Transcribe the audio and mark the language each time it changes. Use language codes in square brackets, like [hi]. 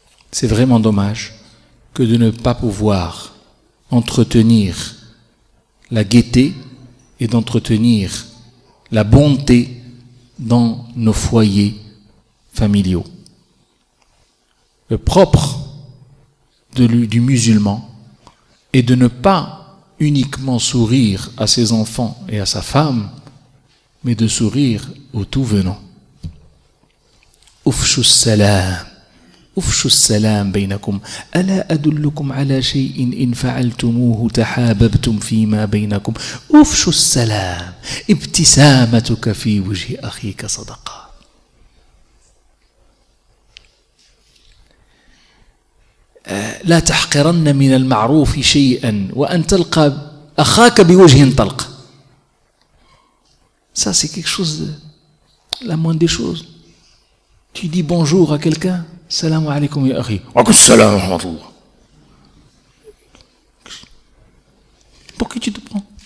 [fr] C'est vraiment dommage que de ne pas pouvoir entretenir la gaieté et d'entretenir la bonté dans nos foyers familiaux. Le propre du musulman est de ne pas uniquement sourire à ses enfants et à sa femme, mais de sourire au tout venant. [ar] Ufshu salam. افشوا السلام بينكم ألا أدلكم على شيء إن فعلتموه تحاببتم فيما بينكم افشوا السلام ابتسامتك في وجه أخيك صدقة. لا تحقرن من المعروف شيئا وأن تلقى أخاك بوجه طلق. [fr] Ça c'est quelque chose de la moindre des choses. Tu dis bonjour à quelqu'un, [ar] salam alaikum ya akhi. Wa salam wa rahmatullah. [fr] Pour qui tu te prends?